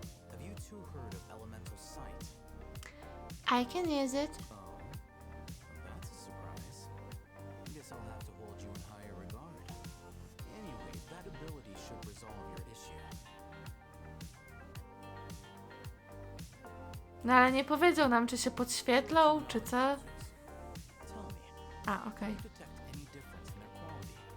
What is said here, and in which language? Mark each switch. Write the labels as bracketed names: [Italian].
[English] Have you two heard of elemental sight? I can use it. Oh, that's a surprise. Guess I'll have to hold you in higher regard. Anyway, that ability should resolve your issue. [Polish] No ale nie powiedział nam, czy się podświetlą, czy co. [English] Tell me, [Polish] A, okej. [English] do you detect any difference in their quality?